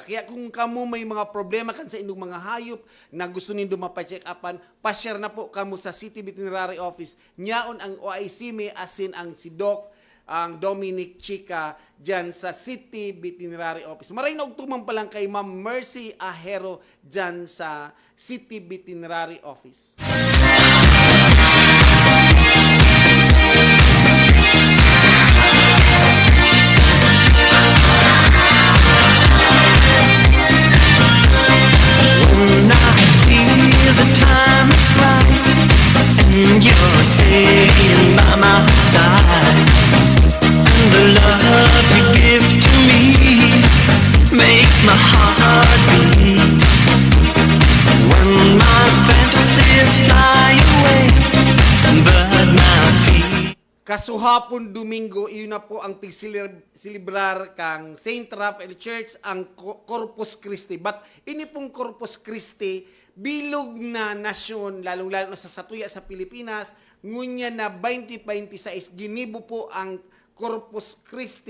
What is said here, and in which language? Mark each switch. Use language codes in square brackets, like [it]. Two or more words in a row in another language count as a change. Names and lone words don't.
[bik] Kaya kung kamo may mga problema kan sa inyong mga hayop na gusto nindo mapa-check upan, pa-share na po kamo sa City Veterinary Office. Nyaon ang OIC may asin ang si Doc ang Dominic Chica dyan sa City Veterinary Office. Maray na ugtuman pa lang kay Ma'am Mercy Ahero dyan sa City Veterinary Office. [en] When I feel the time is right and you're staying by my side, and the love you give to me makes my heart beat. When my fantasies fly away, but my feet. [bik] Kasuhapon Domingo, iyon na po ang pigsilibrar kang St. Raphael Church, ang Corpus Christi. But ini pong Corpus Christi, bilog na nasyon, lalong-lalo na sa Satuya sa Pilipinas, ngunya na 2026, ginibo po ang Corpus Christi.